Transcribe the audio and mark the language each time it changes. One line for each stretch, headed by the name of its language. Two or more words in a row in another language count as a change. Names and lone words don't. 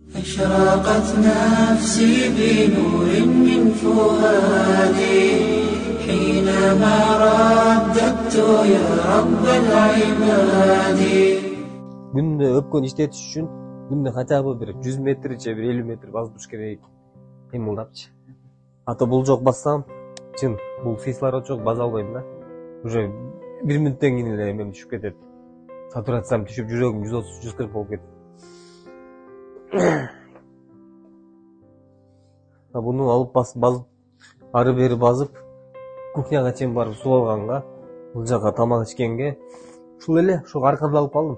Arabic: أشرقت نفسي بنور من فؤادي حينما رددت يا رب العباد.
Kyrgyz: Күндө өпкөн иштетиш үчүн күндө хотя бир 100 метрче бир 50 метр басып туруш керек. Кыймылдапчы. Ата бул жок бассам, чын, бул кислород жок баса албайм да. Уже 1 мүнөттөн кийин эле эмем түшүп кетет. Сатурациям түшүп, жүрөгүм 130-140 болуп кетет. Буну алып басып, ары бери басып, кухняга чейин барып суу алганга, бул жака тамак ичкенге, ушул эле, ошого аркада алып калдым.